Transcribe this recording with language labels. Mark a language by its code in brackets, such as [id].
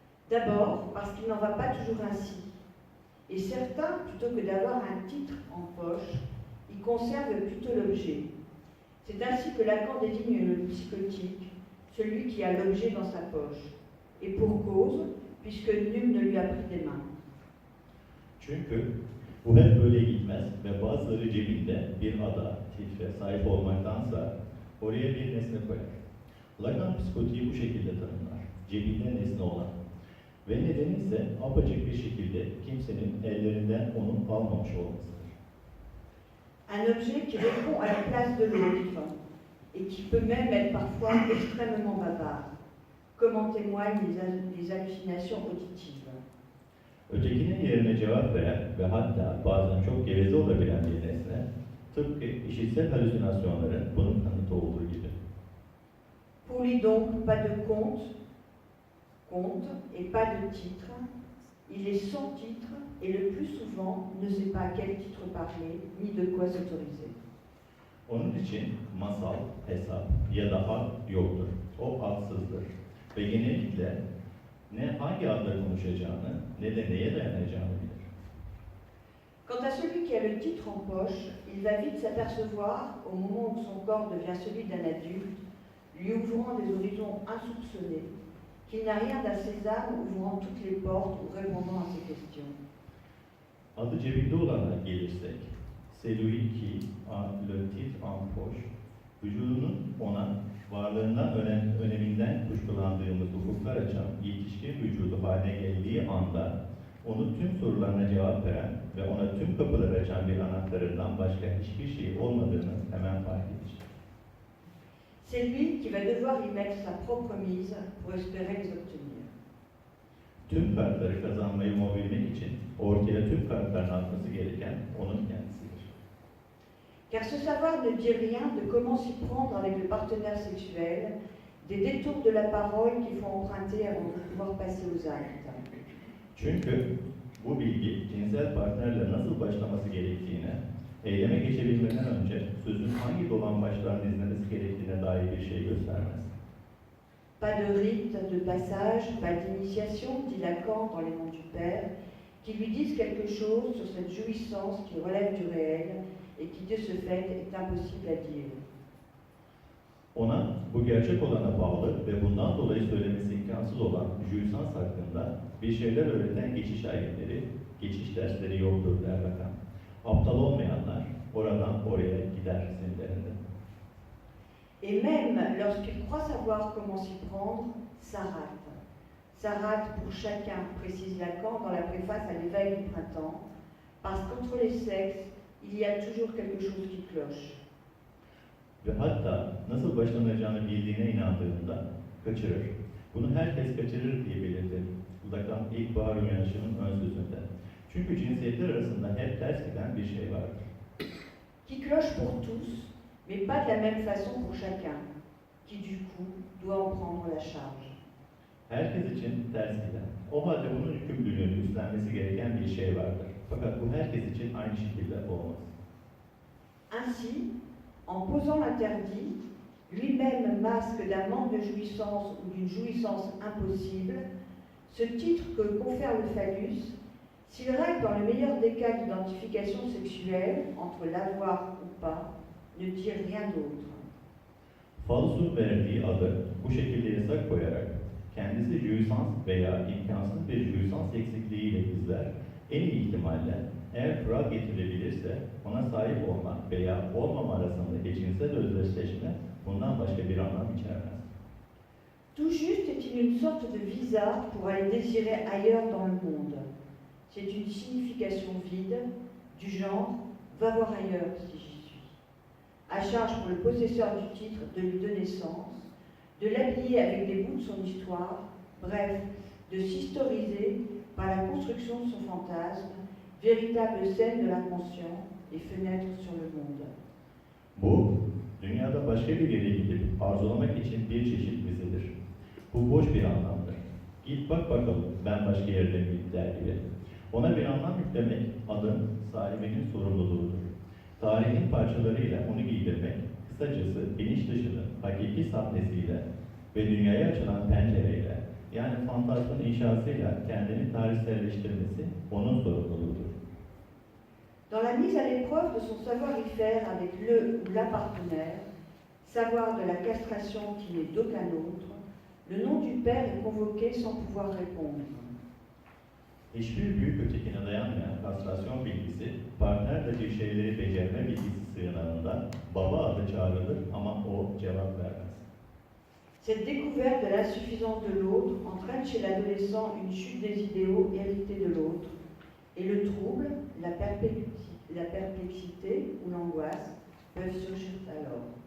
[fr] D'abord, parce qu'il n'en va pas toujours ainsi. Et certains, plutôt que d'avoir un titre en poche, ils conservent plutôt l'objet. C'est ainsi que Lacan désigne le psychotique, celui qui a l'objet dans sa poche. Et pour cause, puisque nul ne lui a pris des mains. [tr] Çünkü bu hep böyle gitmez ve bazıları cebinde bir ada, titre sahip olmaktansa oraya bir nesne koyar. Lacan psikotiği bu şekilde tanımlar. Cebinde nesne olan. Ve nedeni ise apaçık bir şekilde kimsenin ellerinden onu almamış olmasıdır. [fr] Un objet qui répond à la place de l'autre et qui peut même être parfois extrêmement bavard, comme en témoignent les hallucinations auditives. [tr] Ötekinin yerine cevap veren ve hatta bazen çok geveze olabilen bir nesne, tıpkı işitsel halüsinasyonların bunun kanıtı olduğu gibi. [fr] Pour lui donc, pas de compte et pas de titre. Il est sans titre et le plus souvent ne sait pas à quel titre parler ni de quoi s'autoriser. [tr] Onun için masal, hesap ya da hak yoktur. O haksızdır. Ve genellikle ne hangi adla konuşacağını ne de neye dayanacağını bilir. [fr] Quant à celui qui a le titre en poche, il va vite s'apercevoir, au moment où son corps devient celui d'un adulte, lui ouvrant des horizons insoupçonnés, qu'il n'a rien d'un sésame ouvrant toutes les portes ou répondant à ses questions. [tr] Adı cebinde olana gelirsek, [fr] celui qui a le titre en poche, [tr] vücudunun ona varlığından öneminden kuşkulandığımız ufuklar açan yetişkin vücudu haline geldiği anda onu tüm sorularına cevap veren ve ona tüm kapıları açan bir anahtarından başka hiçbir şey olmadığını hemen fark edecek. [fr] C'est lui qui va devoir y mettre sa propre mise pour espérer les obtenir. [tr] Tüm kartları kazanmayı mobilmek için ortaya tüm kartların atması gereken onun kendisidir. [fr] Car ce savoir ne dit rien de comment s'y prendre avec le partenaire sexuel, des détours de la parole qu'il faut emprunter avant de pouvoir passer aux actes. [tr] Çünkü bu bilgi cinsel partnerle nasıl başlaması gerektiğine, eyleme geçebilmeden önce sözün hangi dolambaçlarını izlemesi gerektiğine dair bir şey göstermez. [fr] Pas de rite, de passage, pas d'initiation, dit Lacan dans Les Noms du Père, qui lui disent quelque chose sur cette jouissance qui relève du réel et qui de ce fait est impossible à dire. [tr] Ona bu gerçek olana bağlı ve bundan dolayı söylemesi imkansız olan jouissance hakkında bir şeyler öğreten geçiş ayetleri, geçiş dersleri yoktur der Lacan. Aptal olmayanlar oradan oraya gider sinirlerinde. [fr] Et même lorsqu'il croit savoir comment s'y prendre, ça rate. Ça rate pour chacun, précise Lacan dans la préface à l'éveil du printemps, parce qu'entre les sexes, il y a toujours quelque chose qui cloche. [tr] Ve hatta nasıl başlanacağını bildiğine inandığında kaçırır. Bunu herkes kaçırır diye belirtir Lacan ilkbahar uyanışının ön sözünde. Çünkü cinsiyetler arasında hep ters giden bir şey vardır. [fr] Qui cloche pour tous, mais pas de la même façon pour chacun, qui du coup doit en prendre la charge. [tr] Herkes için ters giden, o halde bunun yükümlülüğünü üstlenmesi gereken bir şey vardır. Fakat bu herkes için aynı şekilde olmaz. [fr] Ainsi, en posant l'interdit, lui-même masque d'un manque de jouissance ou d'une jouissance impossible, ce titre que confère le phallus, s'il règle dans le meilleur des cas d'identification sexuelle, entre l'avoir ou pas, ne dit rien d'autre. [tr] Falusun verdiği adı bu şekilde yasak koyarak kendisi jüisans veya imkansız bir jüisans eksikliğiyle izler. En iyi ihtimalle eğer kural getirebilirse ona sahip olmak veya olmama arasında eşcinsel özdeşleşme bundan başka bir anlam içermez. [fr] Tout juste est-il une sorte de visa pour aller désirer ailleurs dans le monde. C'est une signification vide, du genre « va voir ailleurs si j'y suis ». À charge pour le possesseur du titre de lui donner sens, de l'habiller avec des bouts de son histoire, bref, de s'historiser par la construction de son fantasme, véritable scène de l'inconscient et fenêtre sur le monde. [tr] Bu, dünyada başka bir yere gidip arzulamak için bir çeşit vizedir. Bu boş bir anlamdır. Git bak bakalım ben başka yerde miyim der gibi. Ona bir anlam yüklemek adın sahibinin sorumluluğudur. Tarihin parçalarıyla onu giydirmek, kısacası bilinç dışının hakiki sahnesiyle ve dünyaya açılan pencereyle, yani fantazmın inşasıyla kendini tarihselleştirmesi onun sorumluluğudur. [fr] Dans la mise à l'épreuve de son savoir-y-faire avec le ou la partenaire, savoir de la castration qui n'est d'aucun autre, le nom du père est convoqué sans pouvoir répondre. [tr] Hiçbir büyük ötekine dayanmayan kastrasyon bilgisi, partnerle bir şeyleri becerme bilgisi sığınağında baba adı çağrılır ama o cevap vermez. [fr] Cette découverte de l'insuffisance de l'autre entraîne chez l'adolescent une chute des idéaux hérités de l'autre, et le trouble, la perplexité ou l'angoisse peuvent surgir alors.